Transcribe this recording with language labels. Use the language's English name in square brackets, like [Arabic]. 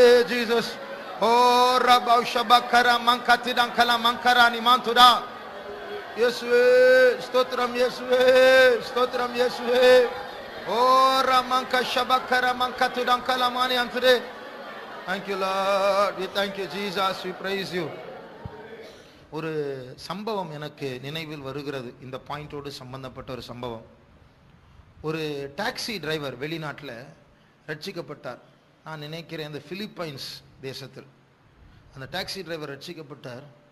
[Tamil] Jesus ஓ ரபௌ ஷபக்கர மங்கதிரங்கல மங்கரானி மாந்துரா. இயேசுவே ஸ்தோத்திரம் இயேசுவே, ஸ்தோத்திரம் இயேசுவே. ஓ ரமங்க ஷபக்கர மங்கதுரங்கல மானி Andure. [English] Thank you Lord, we thank you Jesus, we praise you. [Tamil] ஒரு சம்பவம் எனக்கு நினைவில் வருகிறது, இந்த பாயிண்டோடு சம்பந்தப்பட்ட ஒரு சம்பவம். ஒரு டாக்ஸி டிரைவர் வெளிநாட்டில் ரட்சிக்கப்பட்டார். நான் நினைக்கிறேன் இந்த பிலிப்பைன்ஸ் தேசத்தில் அந்த டாக்ஸி டிரைவர் ரட்சிக்கப்பட்டார்.